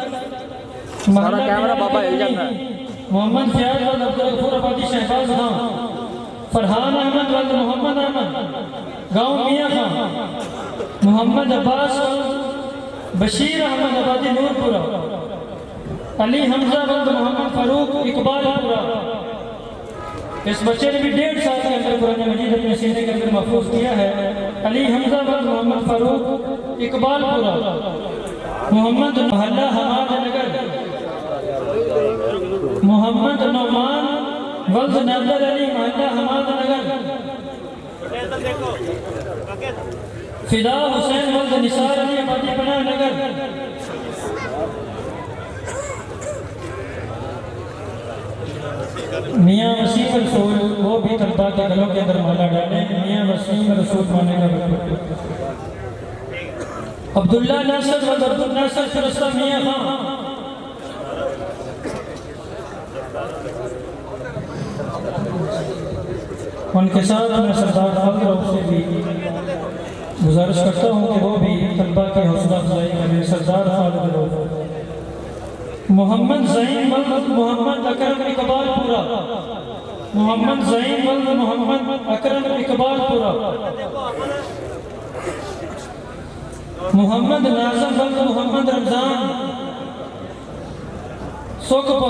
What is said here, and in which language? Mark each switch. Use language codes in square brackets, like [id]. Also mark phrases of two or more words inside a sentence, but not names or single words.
[ur] मोहम्मद फयाज वल्द अब्दुल गफूर आबादी शहबाज गाँव, फरहान अहमद वल्द मोहम्मद अहमद गाँव मियाँ खान, मोहम्मद अब्बास वल्द बशीर अहमद आबादी नूरपुरा, अली हमजा वल्द मोहम्मद फारूक इकबालपुरा। اس بچے نے بھی 1.5 سال کے اندر قرآن مجید اپنے سینے کے اندر محفوظ کیا ہے. علی حمزہ ولد محمد فاروق اقبال پورہ، محمد محلہ حماد نگر، محمد نعمان ولد نادر علی محلہ حماد نگر، فدا حسین ولد نثار علی آبادی پناہ نگر، میاں وسیم رسول وہ بھی طلبہ کے گلوں کے اندر مالا ڈالے. میاں وسیم رسول مانے کا عبداللہ ناصر ولد عبدالناصر فیروزہ میاں خان، ان کے ساتھ میں سردار فاکر سے بھی گزارش کرتا ہوں کہ وہ بھی طلبہ کی حوصلہ افزائی کریں. सरदार फाकिर मोहम्मद ज़हीन वल्द मोहम्मद अकरम इकबालपुरा, मोहम्मद ज़हीन वल्द मोहम्मद अकरम इकबालपुरा, मोहम्मद नाज़म वल्द मोहम्मद रमज़ान सोकपुर।